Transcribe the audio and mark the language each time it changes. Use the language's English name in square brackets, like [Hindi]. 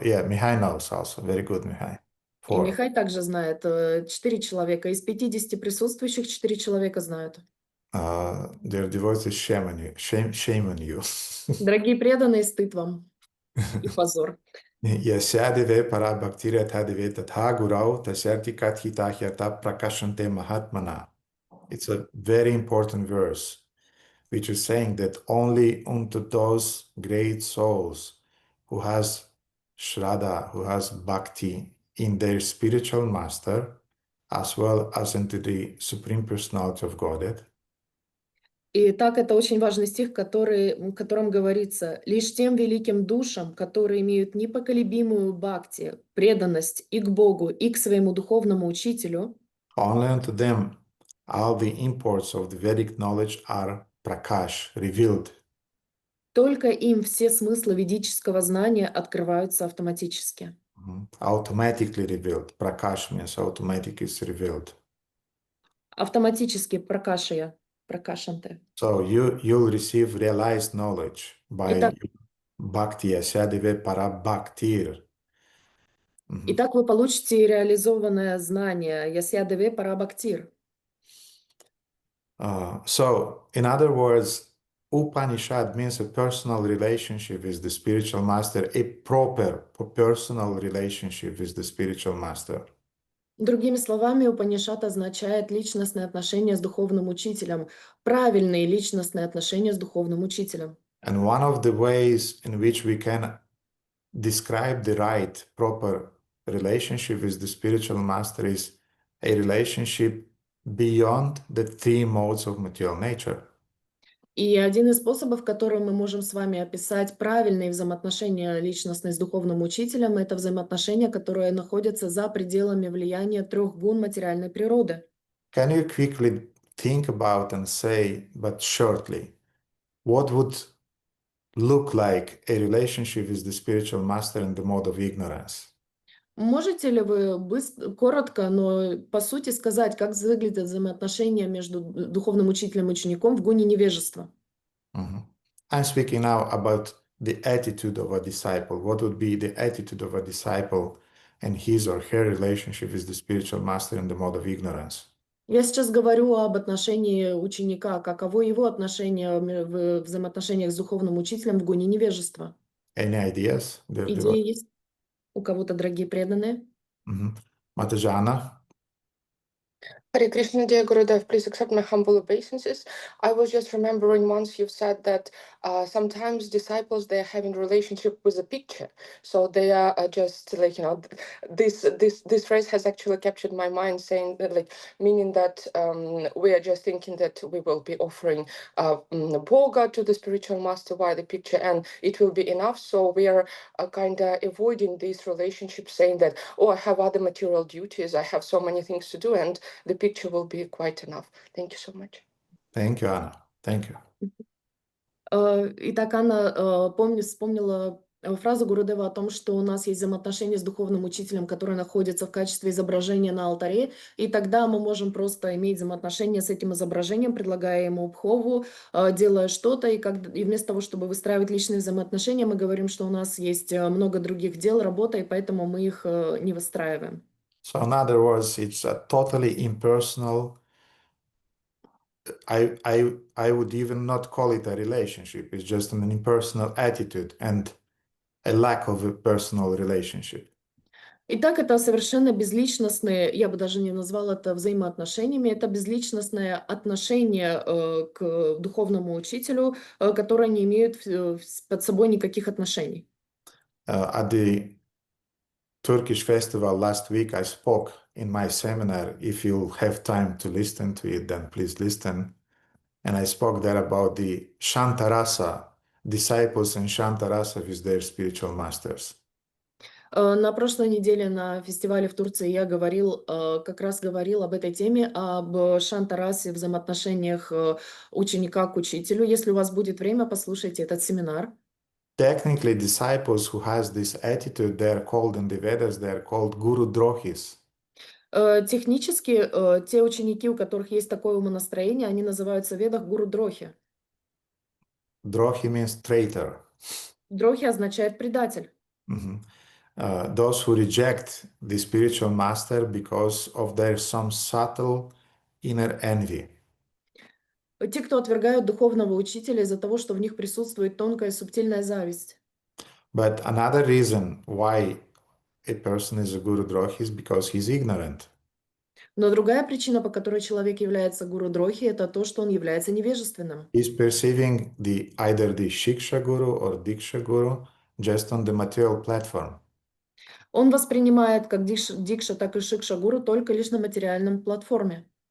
[English] Yeah, Mihai knows also. Very good, Mihai. [Russian] И 4. Михай также знает. 4 человека. Из 50 присутствующих 4 человека знают. [English] Their devotees shame on you. [Russian] Дорогие преданные, стыд вам и позор. [Sanskrit] Yasyadeve para bhaktirya tadeve tatha gurau tasyarti kathita hyata prakashante mahatmana. [English] It's a very important verse, which is saying that only unto those great souls who has shraddha, who has bhakti in their spiritual master, as well as into the Supreme Personality of Godhead. [Russian] И так это очень важный стих, в котором говорится: «Лишь тем великим душам, которые имеют непоколебимую бхакти, преданность и к Богу, и к своему духовному учителю, [English] Only unto them all the imports of the Vedic knowledge are prakash, revealed. [Russian] только им все смыслы ведического знания открываются автоматически». [English] Automatically revealed. Prakash means automatic is revealed. [Russian] Автоматически пракашая, пракашанте. [English] So you'll receive realized knowledge by [Russian] Итак, [Sanskrit] bhakti, asyadeve para bhaktir. [Russian] итак, вы получите реализованное знание [Sanskrit] ясья деве пара бхактир. [English] So, in other words, Upanishad means a personal relationship with the spiritual master, a proper personal relationship with the spiritual master. [Russian] Другими словами, Упанишад означает личностные отношения с духовным учителем, правильные личностные отношения с духовным учителем. [English] And one of the ways in which we can describe the right, proper relationship with the spiritual master is a relationship beyond the 3 modes of material nature. [Russian] И один из способов, которым мы можем с вами описать правильные взаимоотношения личностные с духовным учителем, это взаимоотношения, которые находятся за пределами влияния 3 гун материальной природы. [English] Can you quickly think about and say, but shortly, what would look like a relationship with the spiritual master in the mode of ignorance? [Russian] Можете ли вы коротко, но по сути сказать, как выглядят взаимоотношения между духовным учителем и учеником в гуне невежества? [English] I'm speaking now about the attitude of a disciple. What would be the attitude of a disciple and his or her relationship with the spiritual master in the mode of ignorance? [Russian] Я сейчас говорю об отношении ученика, каково его отношение в взаимоотношениях с духовным учителем в гуне невежества. [English] Any ideas? [Russian] Идеи есть у кого-то, дорогие преданные? [English] Matajana? Hare Krishna, dear Gurudev, please accept my humble obeisances. I was just remembering once you've said that sometimes disciples, they're having relationship with a picture. So they are just like, this phrase has actually captured my mind, saying that, like, meaning that we are just thinking that we will be offering bhoga to the spiritual master via the picture and it will be enough. So we are kind of avoiding these relationships, saying that, oh, I have other material duties, I have so many things to do, and the picture will be quite enough. Thank you so much. Thank you, Anna. Thank you. [Russian] Итак, Анна вспомнила фразу Гурудева о том, что у нас есть взаимоотношения с духовным учителем, который находится в качестве изображения на алтаре, и тогда мы можем просто иметь взаимоотношения с этим изображением, предлагая ему бхову, делая что-то, и вместо того, чтобы выстраивать личные взаимоотношения, мы говорим, что у нас есть много других дел, работа, и поэтому мы их не выстраиваем. [English] So in other words, it's a totally impersonal. I would even not call it a relationship. It's just an impersonal attitude and a lack of a personal relationship. [Russian] Итак, это совершенно безличностные, я бы даже не назвала это взаимоотношениями, это безличностное отношение к духовному учителю, которое не имеют под собой никаких отношений. [English] At the Turkish festival last week, I spoke in my seminar. If you have time to listen to it, then please listen. And I spoke there about the Shantarasa, disciples in Shantarasa with their spiritual masters. [Russian] На прошлой неделе на фестивале в Турции я как раз говорил об этой теме, об шантарасе, взаимоотношениях ученика к учителю. Если у вас будет время, послушайте этот семинар. [English] Technically, disciples who has this attitude, they're called in the Vedas, they're called Guru Drohis. [Russian] Технически, те ученики, у которых есть такое умонастроение, они называются в ведах гуру-дрохи. [English] Drohi means traitor. [Russian] Дрохи означает предатель. [English] Those who reject the spiritual master because of their some subtle inner envy. [Russian] Те, кто отвергают духовного учителя из-за того, что в них присутствует тонкая субтильная зависть. [English] But another reason why a person is a Guru Drohi is because he's ignorant. [Russian] Но другая причина, по которой человек является гуру-дрохи, это то, что он является невежественным. [English] He's perceiving either the Shiksha Guru or Diksha Guru just on the material platform. [Russian] Он воспринимает как дикша, так и шикша-гуру только лишь на материальном платформе.